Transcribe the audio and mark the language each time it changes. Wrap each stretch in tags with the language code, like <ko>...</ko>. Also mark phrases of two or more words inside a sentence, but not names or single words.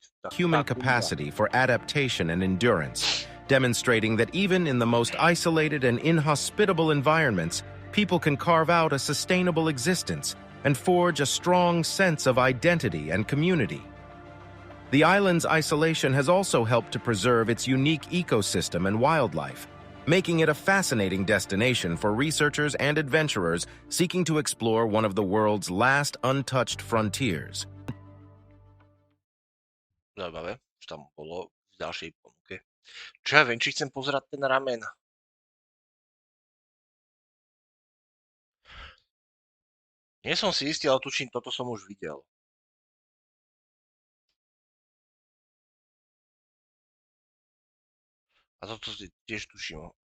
<en>human capacity for adaptation and endurance, demonstrating that even in the most isolated and inhospitable environments, people can carve out a sustainable existence and forge a strong sense of identity and community. The island's isolation has also helped to preserve its unique ecosystem and wildlife, making it a fascinating destination for researchers and adventurers seeking to explore one of the world's last untouched frontiers.</en> <sk>Zaujímavé, čo tam bolo v ďalšej ponuke. Čo ja viem, či chcem pozerať ten ramen. Nie som si istý, ale tuším, toto som už videl. A toto si tiež tuším.</sk>